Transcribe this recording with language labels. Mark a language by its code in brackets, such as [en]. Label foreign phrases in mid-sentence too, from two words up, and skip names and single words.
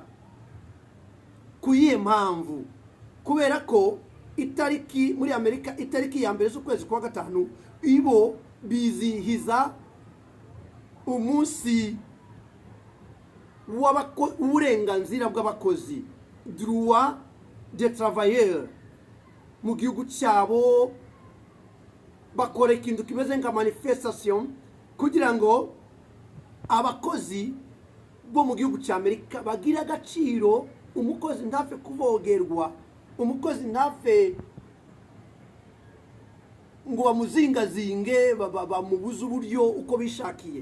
[rw] Kuyihe mpamvu? Kubera ko itariki muri Amerika itariki ya mbere z'ukwezi kwa gatanu ibo bizihiza umunsi w'uburenganzira bw'abakozi, [fr] droit des travailleurs. [rw] Mu gihugu cyabo bakora ikintu kimeze nka manifestation kugira ngo abakozi bo mu gihugu cya Amerika bagira agaciro, umukozi ntafe kuvogerwa, umukozi ntafe ngo bamuzingazinge bamubuze uburyo uko bishakiye.